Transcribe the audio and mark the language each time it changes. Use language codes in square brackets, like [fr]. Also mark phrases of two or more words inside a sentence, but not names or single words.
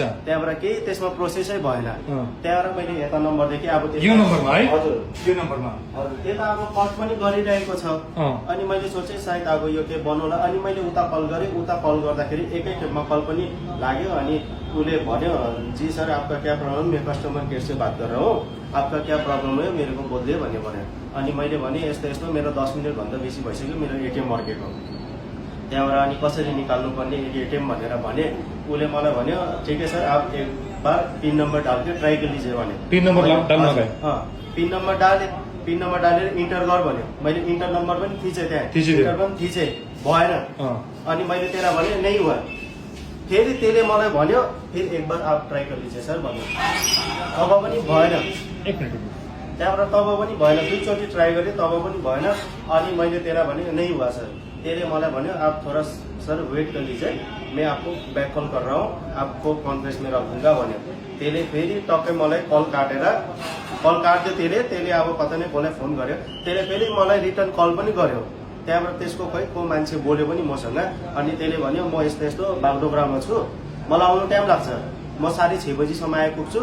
[ne] त्यहाँबाट केही त्यसमा प्रोसेसै भएन। त्यहाँबाट मैले यता नम्बरदेखि अब यो नम्बरमा है हजुर यो नम्बरमा हजुर त्यता अब कट पनि गरिरहेको छ। अनि मैले सोचेँ सायद अब यो के बनौला। अनि मैले उता कल गरेँ, उता कल गर्दाखेरि एकै टेपमा कल पनि लाग्यो। अनि उसले भन्यो, [hi] जी सर आपका क्या प्रॉब्लम, मैं कस्टमर केयर से बात कर रहा हूँ, आपका क्या प्रॉब्लम है मेरे को बोलिए [ne] भन्ने भन्यो। अनि मैले भने यस्तो यस्तो मेरो 10 मिनटभन्दा बेसी भइसक्यो, मेरो एटिएम अड्केको। त्यहाँबाट अनि कसरी निकाल्नु पर्ने एटिएम भनेर भने उसले मलाई भन्यो, ठिकै [hi] सर आप एक बार पिन नम्बर डाल के ट्राई कर लीजिए [ne] भने। पिन नम्बर डाल्न गए? पिन नम्बर डालेर इन्टर गर भन्यो। मैले इन्टर नम्बर पनि थिचेँ, त्यहाँ इन्टर पनि थिचेँ, भएन। अनि मैले त्यसलाई भने [hi] नै हुआ। [ne] फेरि त्यसले मलाई भन्यो, फेरि [hi] एक बार आप ट्राई कर लीजिए सर [ne] भन्यो। तब पनि भएन। एक मिनट त्यहाँबाट तब पनि भएन, 2 चोटि ट्राई गरेँ, तब पनि भएन। अनि मैले त्यसलाई भने [hi] नै हुआ सर। [ne] त्यसले मलाई भन्यो, [hi] आप थोड़ा सर वेट कर लीजिए, मैं आपको बैक कॉल कर रहा हूँ, आपको कॉन्फ्रेंस में रखूंगा भन्यो। [ne] त्यसले फेरि टक्कै मलाई कल काट्यो। त्यसले अब पता नै कसलाई फोन गर्यो। त्यसले फेरि मलाई रिटर्न कल पनि गर्यो। त्यहाँबाट त्यसको खै को मान्छे बोल्यो पनि मसँग। अनि त्यसले भन्यो, म यस्तो बागडोग्रामा छु, मलाई आउनु टाइम लाग्छ, म 6:30 बजीसम्म आइपुग्छु।